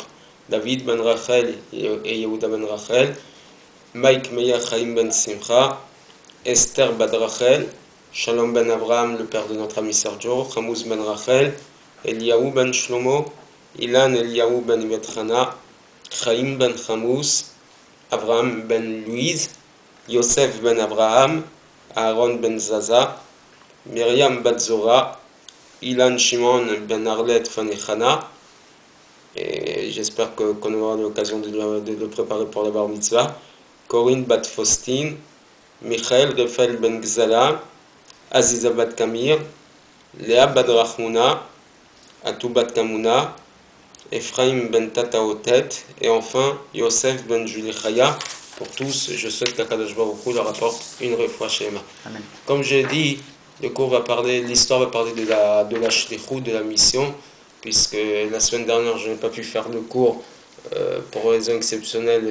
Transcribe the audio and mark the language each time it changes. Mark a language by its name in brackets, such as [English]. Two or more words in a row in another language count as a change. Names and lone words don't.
[French] David Ben Rachel et Yehuda Ben Rachel, Mike Meya Chaim Ben Simcha, Esther Ben Rachel, Shalom Ben Abraham, le père de notre ami Sergio, Chamouz Ben Rachel, Eliaou Ben Shlomo, Ilan Eliaou Ben Ibetrana, Chaim Ben Chamous, Abraham Ben Louise, Yosef Ben Abraham, Aaron Ben Zaza, Myriam Batzora, Ilan Shimon Ben Arlet Fanechana, et j'espère qu'on aura l'occasion de le préparer pour la bar mitzvah, Corinne Bat Faustine, Michael Refel Ben Gzala, Aziza Bat Kamir, Léa Bat Rachmouna, Atou Bat Kamuna, Ephraim Ben Tataotet, et enfin Yosef Ben Julie Chaya. Pour tous, je souhaite qu' [Hebrew] הקדוש ברוך הוא [French] leur apporte une [Hebrew] רפואה שלמה. [French] Amen. Comme j'ai dit, le cours va parler, l'histoire va parler de la shlichut, de la mission, puisque la semaine dernière je n'ai pas pu faire le cours pour raison exceptionnelle.